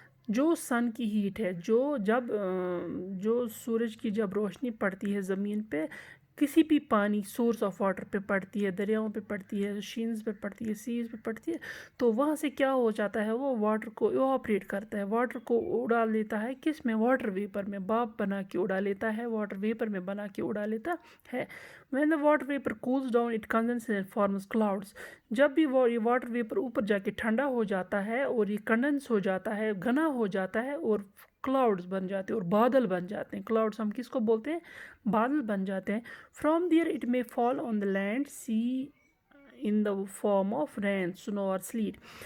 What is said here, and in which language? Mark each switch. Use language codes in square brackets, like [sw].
[hi] जो सन की हीट है, जो सूरज की जब रोशनी पड़ती है ज़मीन पे, किसी भी पानी सोर्स ऑफ वाटर पे पड़ती है, दरियाओं पे पड़ती है, शीन्स पे पड़ती है, सीज पे पड़ती है, तो वहाँ से क्या हो जाता है, वो वाटर को इवापोरेट करता है, वाटर को उड़ा लेता है. किस में? वाटर वेपर में. बाप बना के उड़ा लेता है, वाटर वेपर में बना के उड़ा लेता है. [en] When the water vapor cools down, it condenses and forms clouds. [hi] जब भी वो ये वाटर वेपर ऊपर जाके ठंडा हो जाता है और ये कंडेंस हो जाता है, घना हो जाता है और क्लाउड्स बन जाते हैं और बादल बन जाते हैं. क्लाउड्स हम किसको बोलते हैं? बादल बन जाते हैं. [en] From there it may fall on the land sea in the form of rain, snow और sleet.